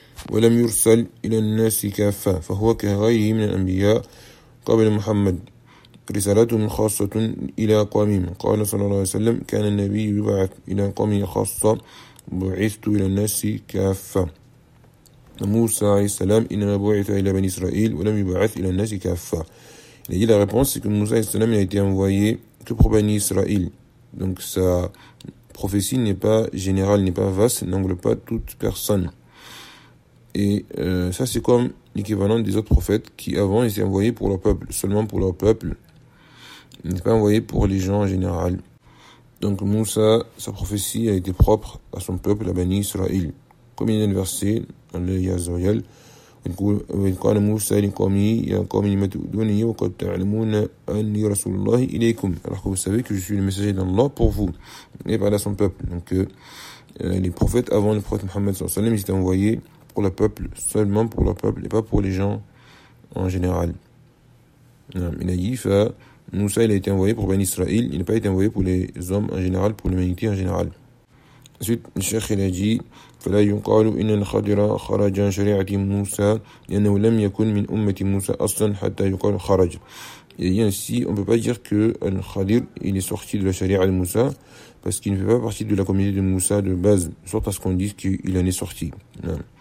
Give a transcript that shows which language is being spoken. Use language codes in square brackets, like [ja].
[ar] ولم يرسل إلى الناس كافة فهو كغيره من الأنبياء قبل محمد رسالته خاصة إلى قومه قال صلى الله عليه وسلم كان النبي يبعث إلى قومه خاصة بعثت إلى الناس كافة موسى عليه السلام إنما بعث إلى بني إسرائيل ولم يبعث إلى الناس كافة. [fr] Il a dit la réponse c'est que Moussa [ar] عليه السلام [fr] il a été envoyé que pour Bani Israël. Donc sa prophétie n'est pas générale, n'est pas vaste, n'engloue pas toute personne. Et ça, c'est comme l'équivalent des autres prophètes qui, avant, étaient envoyés pour leur peuple, seulement pour leur peuple. Ils n'étaient pas envoyés pour les gens en général. Donc, Moussa, sa prophétie a été propre à son peuple, à Bani Israël. Comme il y a un verset dans le Yazoyal, quand Moussa est commis, il y a un commis matoudouni, ou quand tu as un ni Rasulullah, il est comme. Alors que vous savez que je suis le messager d'Allah pour vous, et pas à son peuple. Donc, les prophètes, avant le prophète Mohammed, ils étaient envoyés pour le peuple, seulement pour le peuple, et pas pour les gens en général. Il a dit, Moussa, il a été envoyé pour Bani Israël, il n'a pas été envoyé pour les hommes en général, pour l'humanité en général. Ensuite, le cheikh, il a dit, [ar] فَلَا يُقَالُ إِنَّ الْخَدِرَ خَرَجَ شَرِعَةِ مُوسَى لِأَنَّهُ لَمْ يَكُنْ مِنْ أُمَّةِ مُوسَى أَصْلًا حَتَّى يُقَالُ خَرَجَ. [fr] Il a dit ainsi, on ne peut pas dire que Al-Khadir, il est sorti de la charia de Moussa, parce qu'il ne fait pas partie de la communauté de Moussa de base, sorte à ce qu'on dise qu'il en est sorti. Non.